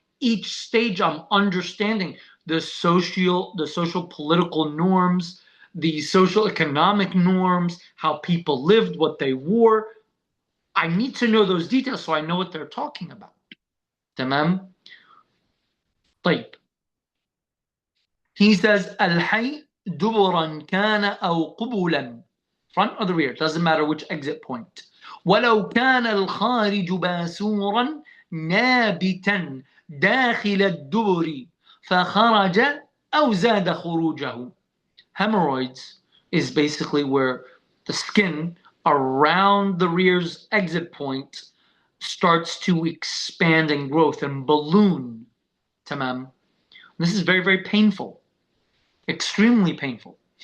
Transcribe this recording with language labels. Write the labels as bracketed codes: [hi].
[en] Each stage I'm understanding the social political norms, the social economic norms, how people lived, what they wore. I need to know those details so I know what they're talking about. [ar] تمام؟ طيب. [en] He says, [ar] الحي دبرا كان أو قبلا, [en] front or the rear, doesn't matter which exit point. [ar] ولو كان الخارج باسورا نابتا داخل الدبر فخرج أو زاد خروجه. [en] Hemorrhoids is basically where the skin around the rear's exit point starts to expand and growth and balloon. Tamam. This is very, very painful. Extremely painful.